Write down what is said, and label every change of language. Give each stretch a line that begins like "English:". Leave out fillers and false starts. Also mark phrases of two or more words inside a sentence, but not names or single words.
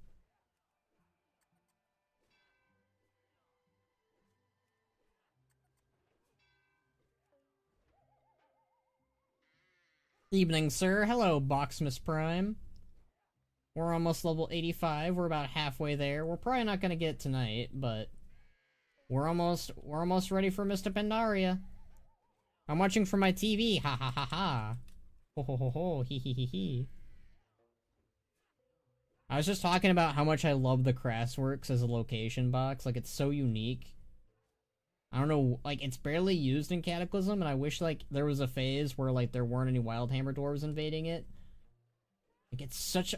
English: Evening, sir. Hello, Boxmas Prime. We're almost level 85. We're about halfway there. We're probably not gonna get it tonight, but we're almost ready for Mists of Pandaria. I'm watching from my TV. Ha ha ha ha. Ho ho ho ho. Hee hee hee hee. I was just talking about how much I love the Craftworks as a location box. Like, it's so unique. I don't know, like, it's barely used in Cataclysm, and I wish, like, there was a phase where, like, there weren't any Wildhammer dwarves invading it. Like, it's such...